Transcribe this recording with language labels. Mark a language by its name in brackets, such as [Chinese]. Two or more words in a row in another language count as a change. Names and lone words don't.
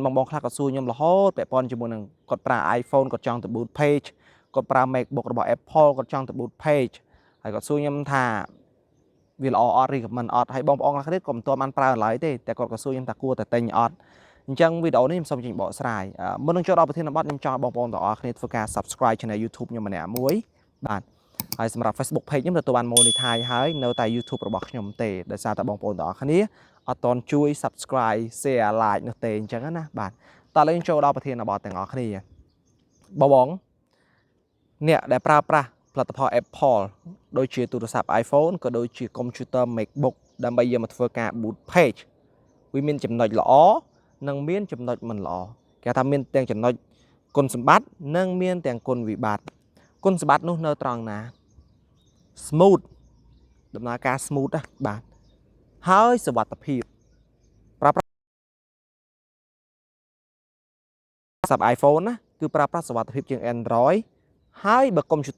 [Khmer] បងខ្លះគាត់សួរខ្ញុំរហូតពាក់ព័ន្ធជាមួយនឹងគាត់ប្រើ iPhone គាត់ចង់ទៅ [English] boot page [Khmer] គាត់ប្រើ MacBook របស់ Apple គាត់ចង់ទៅ [English] boot page [Khmer] ហើយគាត់សួរខ្ញុំថាវាល្អអត់ recommend អត់ហើយបងប្អូនខ្លះទៀតក៏មិនទាន់បានប្រើឡើយទេតែគាត់ក៏សួរខ្ញុំថាគួរ តែទិញអត់អញ្ចឹងវីដេអូនេះខ្ញុំសូមចេញបកស្រាយមុននឹងចូលដល់ប្រធានបទខ្ញុំចង់ឲ្យបងប្អូនទាំងអស់គ្នាធ្វើការ [English] subscribe channel [Khmer] YouTube ខ្ញុំម្នាក់មួយបាទហើយសម្រាប់ Facebook page ខ្ញុំទទួលបាន monetize ហើយនៅ តែ YouTube របស់ខ្ញុំទេដោយសារតែបងប្អូនទាំងអស់គ្នាអត់ទាន់ជួយ [English] subscribe share like [Khmer] នោះទេអញ្ចឹងណាបាទតោះឥឡូវចូលដល់ប្រធាន បទទាំងអស់គ្នាបងអ្នកដែលប្រើប្រាស់ផលិតផល Apple ដូចជាទូរស័ព្ទ iPhone ក៏ដូចជា computer MacBook ដើម្បីយកមកធ្វើការ [English] boot page [Khmer] វាមានចំណុចល្អនិងមានចំណុចមិនល្អគេថាមានទាំងចំណុចគុណសម្បត្តិនិងមានទាំងគុណវិបត្តិគុណសម្បត្តិនោះនៅត្រង់ណា smooth ដំណើរការ smooth ណាបាទហើយសុវត្ថិភាពប្រើប្រាស់ទូរស័ព្ទ iPhone ណាគឺប្រើប្រាស់សុវត្ថិភាពជាង Android ហើយបើ computer